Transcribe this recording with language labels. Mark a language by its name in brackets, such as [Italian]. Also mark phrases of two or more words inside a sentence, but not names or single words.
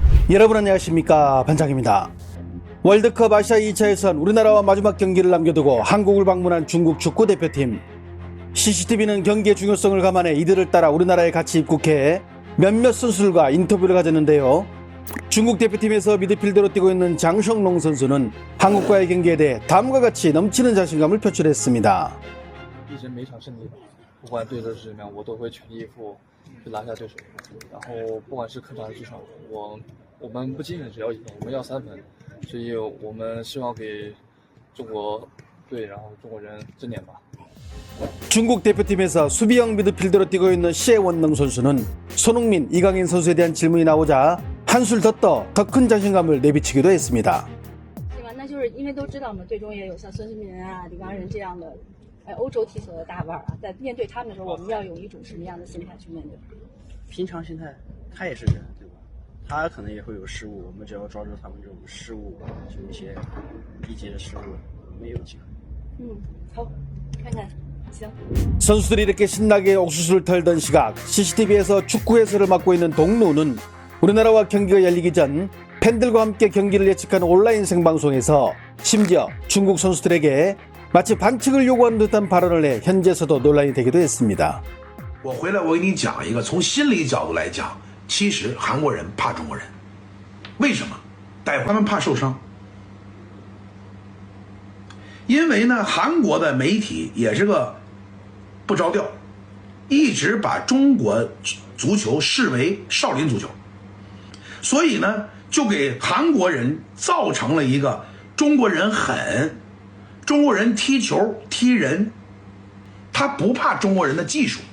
[Korean] 여러분 안녕하십니까, 반장입니다. 월드컵 아시아 2차 예선 우리나라와 마지막 경기를 남겨두고 한국을 방문한 중국 축구 대표팀. CCTV는 경기의 중요성을 감안해 이들을 따라 우리나라에 같이 입국해 몇몇 선수들과 인터뷰를 가졌는데요. 중국 대표팀에서 미드필더로 뛰고 있는 장성롱 선수는 한국과의 경기에 대해 다음과 같이 넘치는 자신감을 표출했습니다. [Chinese] 一直每场胜利，不管对手是怎么样，我都会全力以赴去拿下对手。然后不管是客场还是主场，我们不仅仅只要1分，我们要3分，所以我们希望给中国队，然后中国人争点吧。 [Korean] 중국 대표팀에서 수비형 미드필더로 뛰고 있는 시에원능 선수는 손흥민, 이강인 선수에 대한 질문이 나오자 한술 더 떠 더 큰 자신감을 내비치기도 했습니다. [Chinese] 对吧？那就是因为都知道嘛，队中也有像孙兴民啊、李刚仁这样的，欧洲踢球的大腕啊，在面对他们的时候，我们要有一种什么样的心态去面对？平常心态，他也是人，对吧？他可能也会有失误，我们只要抓住他们这种失误，就一些低级的失误，我们也有机会。好，看看，行。 [Korean] 선수들이 이렇게 신나게 옥수수를 털던 시각, CCTV에서 축구 해설을 맡고 있는 동루는 우리나라와 경기가 열리기 전 팬들과 함께 경기를 예측하는 온라인 생방송에서 심지어 중국 선수들에게 마치 반칙을 요구하는 듯한 발언을 해 현지에서도 논란이 되기도 했습니다. [Chinese] 我回来我给你讲一个，从心理角度来讲，其实韩国人怕中国人，为什么？他们怕受伤，因为呢，韩国的媒体也是个不着调，一直把中国足球视为少林足球，所以呢，就给韩国人造成了一个中国人狠，中国人踢球踢人，他不怕中国人的技术。